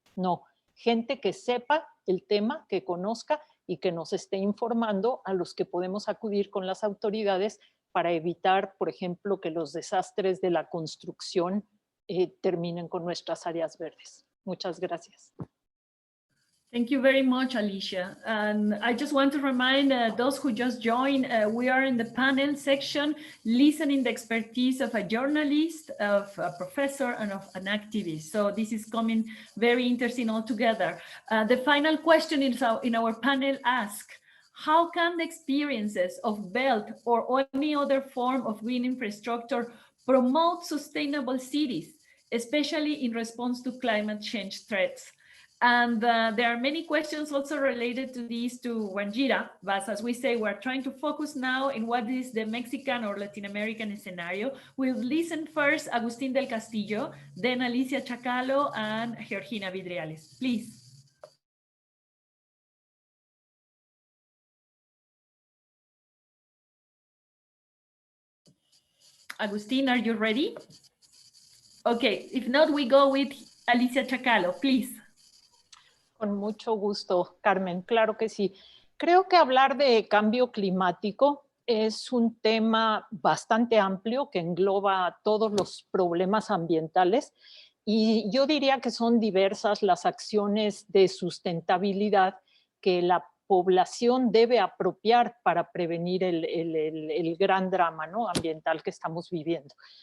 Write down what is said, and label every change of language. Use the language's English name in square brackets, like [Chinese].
[Spanish] No, gente que sepa el tema, que conozca y que nos esté informando, a los que podemos acudir con las autoridades para evitar, por ejemplo, que los desastres de la construcción terminen con nuestras áreas verdes. Muchas gracias. [English] Thank you very much, Alicia. And I just want to remind those who just joined, we are in the panel section, listening the expertise of a journalist, of a professor, and of an activist. So this is coming very interesting all together. The final question in our panel asks, how can the experiences of BELT or any other form of green infrastructure promote sustainable cities, especially in response to climate change threats? And there are many questions also related to this to Wanjira, but as we say, we're trying to focus now in what is the Mexican or Latin American scenario. We'll listen first Agustin del Castillo, then Alicia Chacalo and Georgina Vidriales. Please. Agustin, are you ready? Okay, if not, we go with Alicia Chacalo, please. [Spanish] Con mucho gusto, Carmen, claro que sí. Creo que hablar de cambio climático es un tema bastante amplio que engloba todos los problemas ambientales y yo diría que son diversas las acciones de sustentabilidad que la población debe apropiar para prevenir el gran drama, ¿no?, ambiental que estamos viviendo.